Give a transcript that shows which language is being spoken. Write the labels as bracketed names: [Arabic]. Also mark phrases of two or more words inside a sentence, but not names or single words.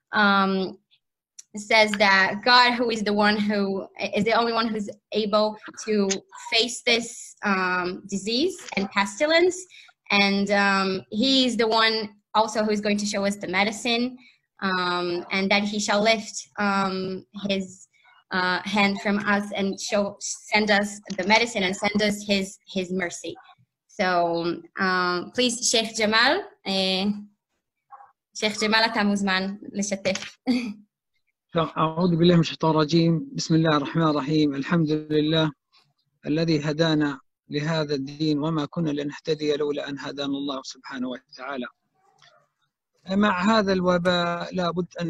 [English] says that God, who is the only one who's able to face this disease and pestilence, and He is the one also who is going to show us the medicine, and that He shall lift His hand from us and send us the medicine and send us His mercy. So please, Sheikh Jamal, [Hebrew] אתה מוזמן לשתף. [Arabic] أعوذ بالله من الشيطان الرجيم. بسم الله الرحمن الرحيم. الحمد لله الذي هدانا لهذا الدين وما كنا لنهتدي لولا أن هدانا الله سبحانه وتعالى. مع هذا الوباء لابد أن